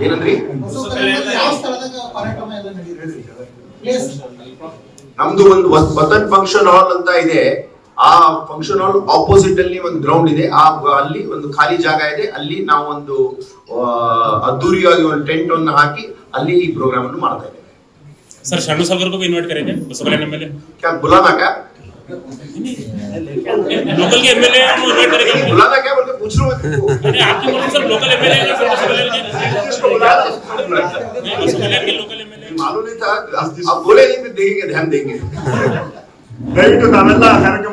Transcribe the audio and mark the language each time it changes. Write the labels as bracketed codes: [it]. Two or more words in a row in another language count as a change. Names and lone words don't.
[kn] ಏನಂದ್ರಿ? ನಮ್ದು ಒಂದು ವತನ್ [en] function hall [kn] ಅಂತ ಇದೆ. ಆ [en] function hall opposite [kn] ಅಲ್ಲಿ ಒಂದು ಗ್ರೌಂಡ್ ಇದೆ. ಅಲ್ಲಿ ಒಂದು ಖಾಲಿ ಜಾಗ ಇದೆ. ಅಲ್ಲಿ ನಾವು ಒಂದು ಅದ್ದೂರಿಯಾಗಿ ಒಂದು ಟೆಂಟ್ ಅನ್ನು ಹಾಕಿ ಅಲ್ಲಿ ಈ ಪ್ರೋಗ್ರಾಮ್ ಅನ್ನು ಮಾಡ್ತಾ ಇದ್ದೇವೆ. [hi] सर शरणू सागर को भी इनवाइट करेंगे बसव कल्याण MLA? क्या बुलाना क्या? लोकल के MLA हम इनवाइट करेंगे. बुलाना क्या बोल के पूछ रहा हूँ मैं. आपकी बोलो सर [en] local MLA [hi] है सर बसव कल्याण के [en] local MLA [hi] मालूम नहीं था. आप बोले नहीं, फिर देखेंगे, ध्यान देंगे. [kn] ದಯವಿಟ್ಟು ತಾವೆಲ್ಲ ಕಾರ್ಯಕ್ರಮ